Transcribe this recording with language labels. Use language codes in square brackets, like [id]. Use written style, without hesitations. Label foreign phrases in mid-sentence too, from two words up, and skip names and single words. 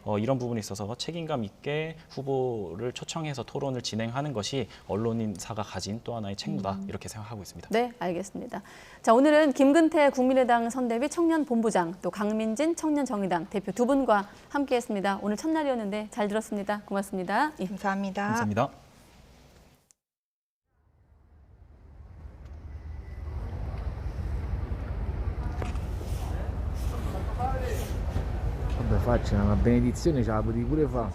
[ko] 이런 부분에 있어서 책임감 있게 후보를 초청해서 토론을 진행하는 것이 언론인사가 가진 또 하나의 책무다 이렇게 생각하고 있습니다. 네, 알겠습니다. 자, 오늘은 김근태 국민의당 선대위 청년본부장 또 강민진 청년정의당 대표 두 분과 함께했습니다. 오늘 첫날이었는데 잘 들었습니다. 고맙습니다. 예. 감사합니다. 감사합니다. [it] Vabbè, faccia una benedizione, ce la potevi pure fare.